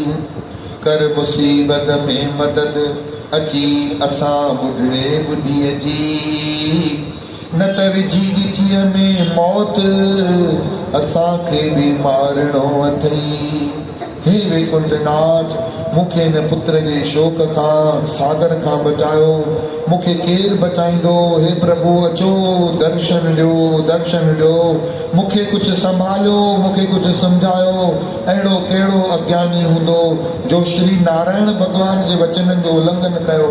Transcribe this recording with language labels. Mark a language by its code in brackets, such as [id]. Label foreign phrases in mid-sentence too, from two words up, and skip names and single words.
[sd] कर मुसीबत में मदद अची असां बुढ़ड़े बुढ़ीअ जी। न त विझी ॻिचीअ में मौत असांखे बि मारणो अथई। हे वैकुंठनाथ, मूंखे हिन पुत्र जे शोक खां सागर खां बचायो। मूंखे केरु बचाईंदो? हे प्रभु अचो, दर्शन ॾियो, दर्शन ॾियो। मूंखे कुझु संभालियो, मूंखे कुझु सम्झायो। अहिड़ो कहिड़ो अज्ञानी हूंदो जो श्री नारायण भॻवान जे वचननि जो उल्लंघन कयो।